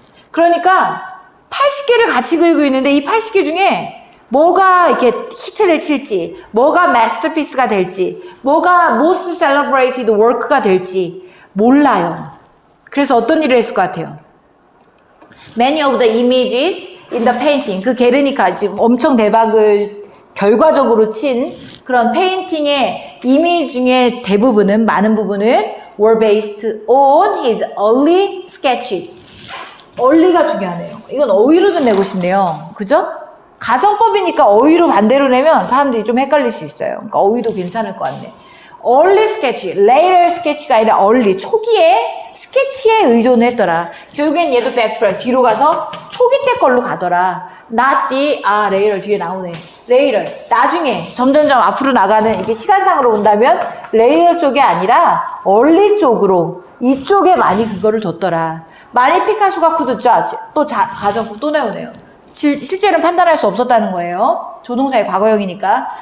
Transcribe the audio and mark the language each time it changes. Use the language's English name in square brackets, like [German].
[Korean] 그러니까 80개를 같이 그리고 있는데 이 80개 중에 뭐가 이렇게 히트를 칠지, 뭐가 마스터피스가 될지, 뭐가 [English] most celebrated work [Korean] 가 될지 몰라요. 그래서 어떤 일을 했을 것 같아요? [English] Many of the images in the painting. [Korean] 그 게르니카 지금 엄청 대박을 결과적으로 친 그런 페인팅의 이미지 중에 대부분은, 많은 부분은 [English] were based on his early sketches. [Korean] early가 중요하네요. 이건 어휘로도 내고 싶네요. 그죠? 가정법이니까 어휘로 반대로 내면 사람들이 좀 헷갈릴 수 있어요. 그러니까 어휘도 괜찮을 것 같네. early sketch, later sketch가 아니라 early, 초기에 스케치에 의존했더라. 결국엔 얘도 backtrack, 뒤로 가서 초기 때 걸로 가더라. not the, later 뒤에 나오네. later, 나중에 점점점 앞으로 나가는, 이게 시간상으로 본다면 later 쪽이 아니라 early 쪽으로, 이쪽에 많이 그거를 뒀더라. 만일 피카소가 could judge, 또 가정법 또 나오네요. 실제로는 판단할 수 없었다는 거예요. 조동사의 과거형이니까.